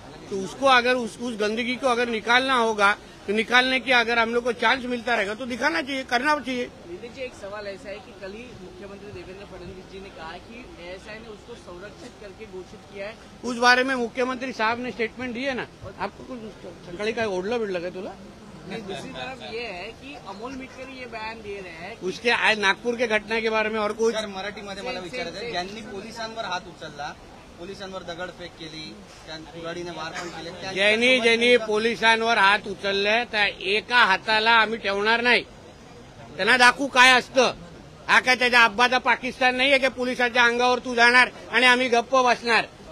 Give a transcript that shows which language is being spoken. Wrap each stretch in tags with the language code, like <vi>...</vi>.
<hi>तो उसको अगर उस गंदगी को अगर निकालना होगा तो निकालने की अगर हम लोग को चांस मिलता रहेगा तो दिखाना चाहिए, करना चाहिए। नीतीश जी, एक सवाल ऐसा है कि कल ही मुख्यमंत्री देवेंद्र फडणवीस जी ने कहा कि एएसआई ने उसको संरक्षित करके घोषित किया है। उस बारे में मुख्यमंत्री साहब ने स्टेटमेंट दिए ना। आपको कुछ</hi> <mr>सकाळी काय ओढलं बिडलं काय तुला?</mr> <hi>नहीं, दूसरी तरफ ये है कि अमोल मिटकर ये बयान दे रहे हैं कि उसके आज नागपूर के घटना के बारे में और कुछ</hi> <mr>सर, मराठीमध्ये मला विचारायचं, ज्यांनी पोलिसांवर हात उचलला, पोलिसांवर दगडफेक केली, कुऱ्हाडीने मार पण केले, ज्यांनी पोलिसांवर हात उचलले त्या एका हाताला आम्ही ठेवणार नाही, त्यांना दाखवू काय असतं। हा काय त्याच्या अब्बाचा पाकिस्तान नाहीये की पोलिसाच्या अंगावर तू जाणार आणि आम्ही गप्प बसणार।</mr>